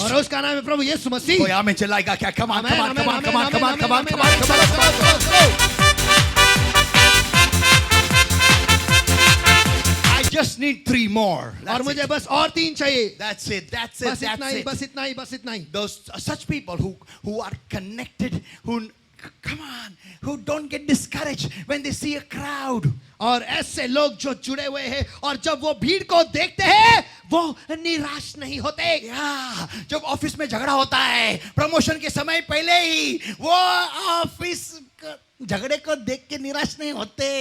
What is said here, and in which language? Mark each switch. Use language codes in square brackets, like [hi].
[hi] और उसका नाम है प्रभु यीशु मसीह। कोई आमीन चिल्लाएगा क्या? [en] Come on, come on, come on, come on, come on, come on, come on, [hi] आमीन, [en] come on, come on, come on. I just need 3 more. [hi] और मुझे बस और 3 चाहिए। [en] That's it. That's it. [hi] बस इतना [en] That's [hi] ही, [en] it. [hi] बस इतना ही, बस इतना ही। [en] Those such people who are connected, come on, who don't get discouraged when they see a crowd. [hi] और ऐसे लोग जो जुड़े हुए हैं और जब वो भीड़ को देखते हैं वो निराश नहीं होते। जब ऑफिस में झगड़ा होता है प्रमोशन के समय पहले ही, वो ऑफिस झगड़े को देख के निराश नहीं होते।